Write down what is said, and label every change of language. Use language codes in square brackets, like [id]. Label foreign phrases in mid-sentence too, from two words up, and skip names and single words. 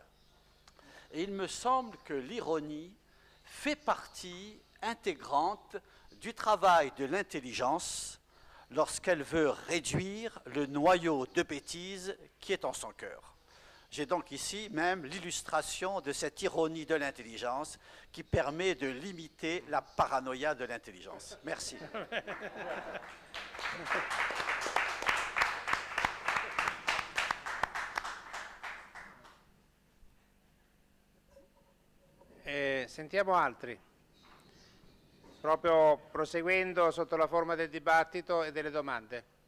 [fr] Et il me semble que l'ironie fait partie intégrante du travail de l'intelligence lorsqu'elle veut réduire le noyau de bêtises qui est en son cœur. J'ai donc ici même l'illustration de cette ironie de l'intelligence qui permet de limiter la paranoïa de l'intelligence. Merci. [it] Sentiamo altri, proprio proseguendo sotto la forma del dibattito e delle domande.